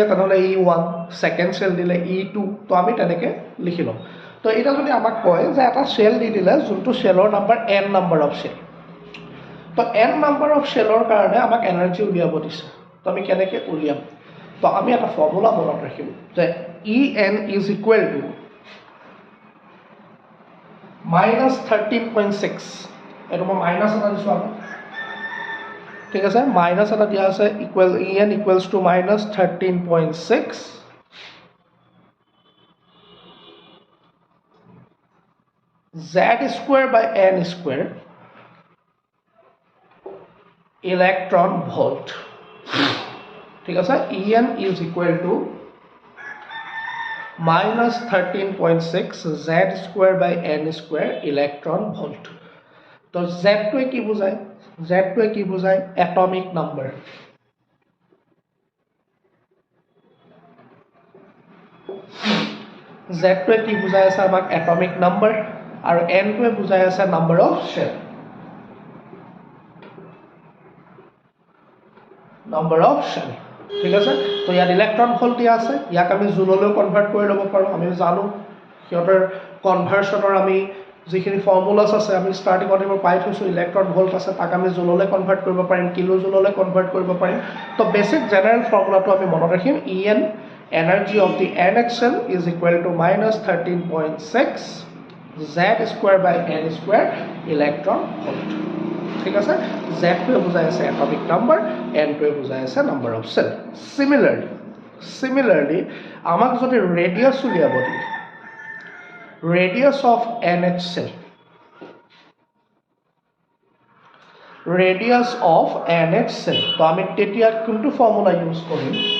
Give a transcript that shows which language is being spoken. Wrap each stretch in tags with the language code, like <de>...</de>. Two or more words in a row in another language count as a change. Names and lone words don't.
<as>তেনেহ'লে E1 ছেকেণ্ড চেল দিলে E2 তো আমি তেনেকৈ লিখি ল'ম তো এতিয়া যদি আমাক কয় যে এটা চেল দি দিলে যোনটো চেলৰ নাম্বাৰ n</as> <en>number of cell</en> <as>তো n</as> <en>number of cell</en> <as>কাৰণে আমাক এনাৰ্জি উলিয়াব দিছে তো আমি কেনেকৈ উলিয়াম তো আমি এটা ফৰ্মুলা মনত ৰাখিম যে</as> <en>EN is equal to</en> <as>-13.6 এইটো মই মাইনাছ এটা দিছোঁ আকৌ ঠিক আছে মাইনাছ এটা দিয়া আছে ইকুৱেল EN</as> <en>equals to</en> <as>-13.6</as> <en>z square by n square electron volt</en> <as>ঠিক আছে</as> <en>En is equal to -13.6 z square by n square electron volt</en> <as>তো z টোৱে কি বুজায়</as> <en>atomic number</en> <as>z টোৱে কি বুজাই আছে আমাক</as> <en>atomic number</en> <as>আৰু n টোৱে বুজাই আছে</as> <en>number of shell</en> <as>ঠিক আছে তো ইয়াত</as> <en>electron volt</en> <as>দিয়া আছে ইয়াক আমি জুললৈ কনভাৰ্ট কৰি ল'ব পাৰোঁ আমি জানো সিহঁতৰ কনভাৰ্সনৰ আমি যিখিনি ফৰ্মুলাছ আছে আমি ষ্টাৰ্টিঙত এইবোৰ পাই থৈছোঁ</as> <en>electron volt</en> <as>আছে তাক আমি জুললৈ কনভাৰ্ট কৰিব পাৰিম কিলো জুললৈ কনভাৰ্ট কৰিব পাৰিম তো</as> <en>basic general formula</en> <as>আমি মনত ৰাখিম</as> <en>En energy of the NH cell is equal to -13.6 z square by n square electron volt</en> <as>ঠিক আছে z টোৱে বুজাই আছে</as> <en>atomic number</en> <as>n টোৱে বুজাই আছে</as> <en>number of cell</en> <as>সিমিলাৰলি আমাক যদি ৰেডিয়াছ উলিয়াব দিয়ে</as> <en>radius of NH cell</en> <as>তো আমি তেতিয়া কোনটো</as> <en>formula use</en> <as>কৰিম</as>